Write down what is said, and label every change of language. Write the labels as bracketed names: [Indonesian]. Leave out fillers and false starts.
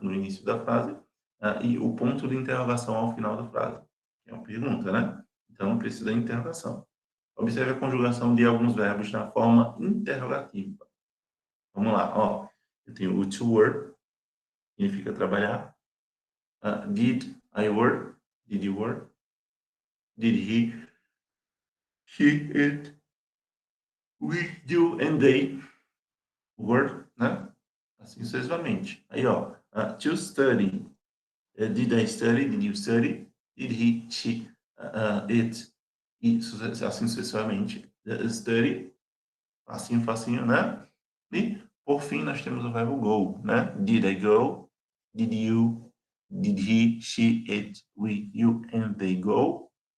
[Portuguese] No início da frase, e o ponto de interrogação ao final da frase, que é uma pergunta, né? Então, não precisa de interrogação. Observe a conjugação de alguns verbos na forma interrogativa. Vamos lá, ó. Eu tenho o to work, significa trabalhar. [English] Did I work? Did you work? Did he, she, it, we, you, and they work, né? [Portuguese] Assim sucessivamente. Aí, ó, [English] to study. Did I study? Did you study? Did he, she, it? [Portuguese] E assim sucessivamente. Study, facinho, facinho, né? E, por fim, nós temos o verbo go, né? [English] Did I go? Did you? Did he, she, it, we, you, and they go?